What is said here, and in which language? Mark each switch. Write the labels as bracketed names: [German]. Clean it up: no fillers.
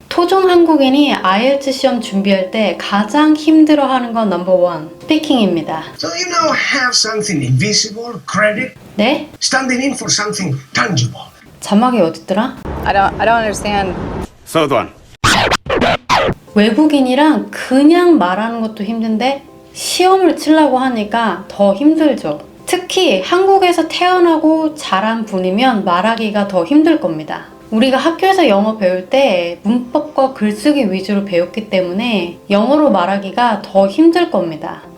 [Korean] 토종 한국인이 IELTS 시험 준비할 때 가장 힘들어하는 건 넘버 1, 스피킹입니다. [English] So you now have something invisible, credit, [Korean] 네? [English] standing in for something tangible. [Korean] 자막이 어딨더라? [English] I don't understand. Third one. [Korean] 외국인이랑 그냥 말하는 것도 힘든데 시험을 치려고 하니까 더 힘들죠. 특히 한국에서 태어나고 자란 분이면 말하기가 더 힘들 겁니다. 우리가 학교에서 영어 배울 때 문법과 글쓰기 위주로 배웠기 때문에 영어로 말하기가 더 힘들 겁니다.